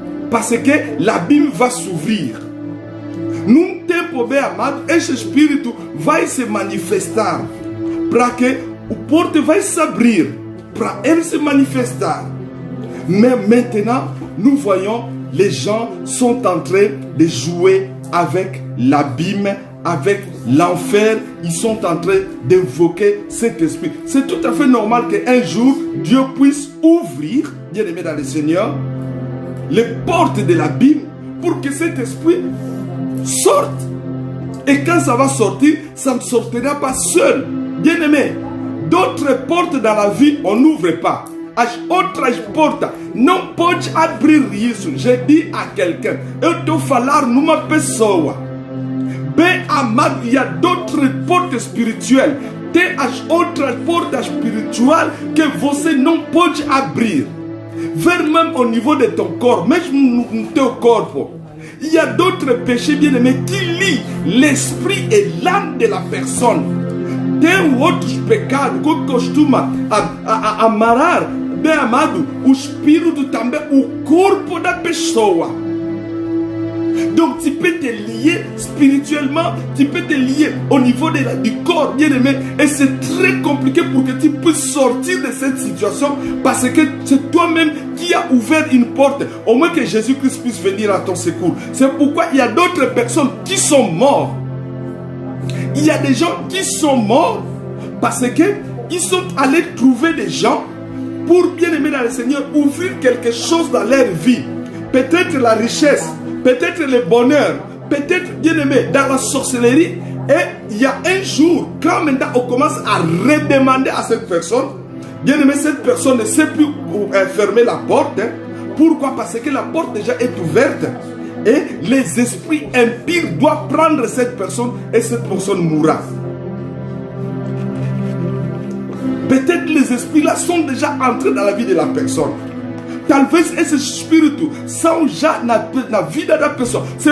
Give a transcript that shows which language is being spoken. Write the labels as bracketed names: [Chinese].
[French] Parce que l'abîme va s'ouvrir. [Portuguese] Num tempo bem amado, esse espírito vai se manifestar. Para que o porte vai se abrir. Para ele se manifestar. [French] Mais maintenant, nous voyons, les gens sont en train de jouer avec l'abîme, avec l'enfer. Ils sont en train d'invoquer cet esprit. C'est tout à fait normal qu'un jour, Dieu puisse ouvrir, bien aimé dans le Seigneur, les portes de l'abîme pour que cet esprit sorte. Et quand ça va sortir, ça ne sortira pas seul. Bien aimé, d'autres portes dans la vie, on n'ouvre pas. [Portuguese] As outras portas não pode abrir isso. [French] Je dis a quelqu'un, [Portuguese] eu estou a falar numa pessoa. Bem amado, [French] il y a d'autres portes spirituelles. [Portuguese] Tem as outras portas spirituais que você não pode abrir. [French] Vers même au niveau de ton corps, [Portuguese] mesmo no teu corpo. [French] Il y a d'autres péchés bien aimés qui lient l'esprit et l'âme de la personne. [Portuguese] Tem outros pecados que costuma amarrar, bem amado, o espírito também, o corpo da pessoa. [French] Donc tu peux te lier spirituellement, tu peux te lier au niveau du corps, bien aimé. Et c'est très compliqué pour que tu puisses sortir de cette situation parce que c'est toi-même qui as ouvert une porte. Au moins que Jésus-Christ puisse venir à ton secours. C'est pourquoi il y a d'autres personnes qui sont mortes. Il y a des gens qui sont morts parce qu'ils sont allés trouver des gens pour, bien aimer dans le Seigneur, ouvrir quelque chose dans leur vie. Peut-être la richesse, peut-être le bonheur, peut-être, bien aimé, dans la sorcellerie. Et il y a un jour, quand maintenant on commence à redemander à cette personne, bien aimé, cette personne ne sait plus où fermer la porte. Hein. Pourquoi? Parce que la porte déjà est ouverte. Et les esprits impurs doivent prendre cette personne et cette personne mourra. Peut-être les esprits-là sont déjà entrés dans la vie de la personne. [Portuguese] Talvez esse espírito são já na vida da pessoa.